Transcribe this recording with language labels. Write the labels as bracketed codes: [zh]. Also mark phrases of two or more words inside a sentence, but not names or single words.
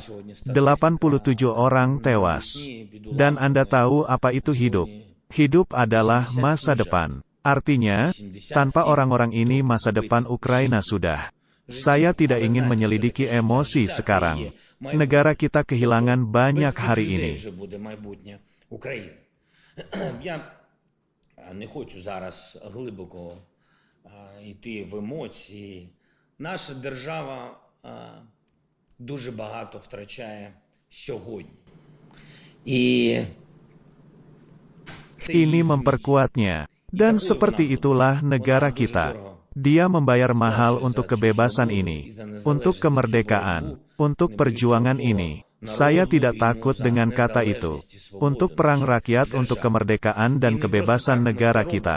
[id] 87 orang tewas. Dan Anda tahu apa itu hidup. Hidup adalah masa depan. Artinya, tanpa orang-orang ini masa depan Ukraina sudah. Saya tidak ingin menyelidiki emosi sekarang. Negara kita kehilangan banyak hari ini. [uk] Я не хочу зараз глибоко йти в емоції. Наша держава дуже багато втрачає сьогодні. І [id] Ini memperkuatnya. Dan seperti itulah negara kita. Dia membayar mahal untuk kebebasan ini, untuk kemerdekaan, untuk perjuangan ini. Saya tidak takut dengan kata itu. Untuk perang rakyat untuk kemerdekaan dan kebebasan negara kita.